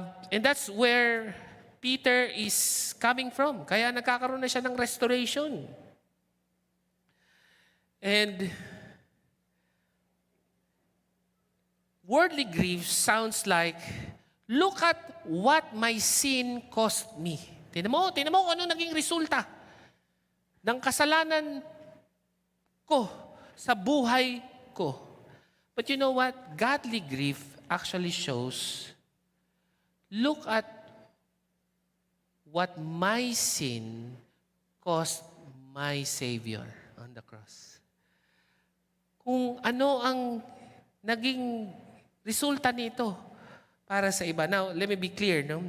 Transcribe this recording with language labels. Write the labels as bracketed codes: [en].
[en] And that's where Peter is coming from. [tl] Kaya nagkakaroon na siya ng restoration. [en] And worldly grief sounds like, look at what my sin cost me. [tl] Tingnan mo kung ano naging resulta ng kasalanan ko sa buhay ko. [en] But you know what? Godly grief actually shows, look at what my sin cost my Savior on the cross. [tl] Kung ano ang naging resulta nito para sa iba. [en] Now, let me be clear. [tl] No?